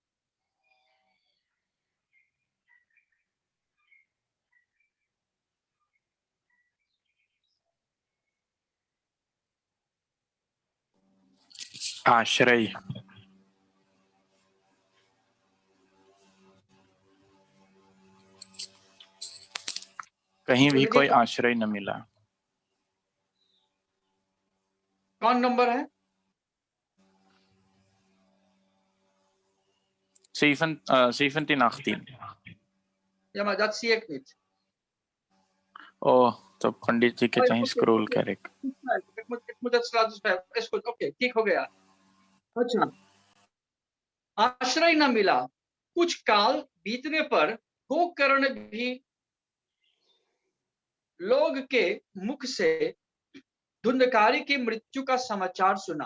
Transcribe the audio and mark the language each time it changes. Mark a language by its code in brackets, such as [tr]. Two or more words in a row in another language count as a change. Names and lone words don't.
[hns] आश्रय कहीं भी कोई आश्रय न मिला। कौन नंबर है? 17, 18. [nl] Ja, maar dat zie ik niet. [hns] Oh, तो पंडित जी के Oh, चाहे [nl] oké, [hns] स्क्रॉल [nl] oké. [hns] करे. [nl] Ik moet dat laten schrijven. Is goed, [hns] ओके, ठीक हो गया. अच्छा, आश्रय न मिला. कुछ काल बीतने पर गोकर्ण भी लोग के मुख से धुंधकारी की मृत्यु का समाचार सुना.